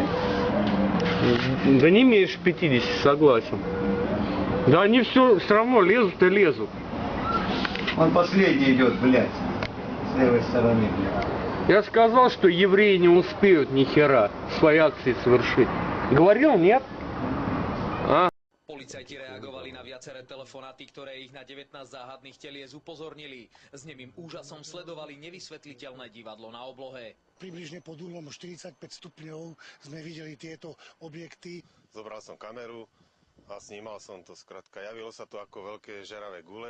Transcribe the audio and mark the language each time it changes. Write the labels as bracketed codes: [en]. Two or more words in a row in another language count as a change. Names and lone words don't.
[ru] Да не меньше 50, согласен. Да они все равно лезут и лезут. Он последний идет, блядь. С левой стороны, блядь. Я сказал, что евреи не успеют ни хера свои акции совершить. Говорил, нет? А? [sk] Policajti reagovali na viaceré telefonáty, ktoré ich na 19 záhadných telies upozornili. S nemým úžasom sledovali nevysvetliteľné divadlo na oblohe. Približne pod uhlom 45 stupňov sme videli tieto objekty. Zobral som kameru a snímal som to. Skrátka, javilo sa to ako veľké žeravé gule.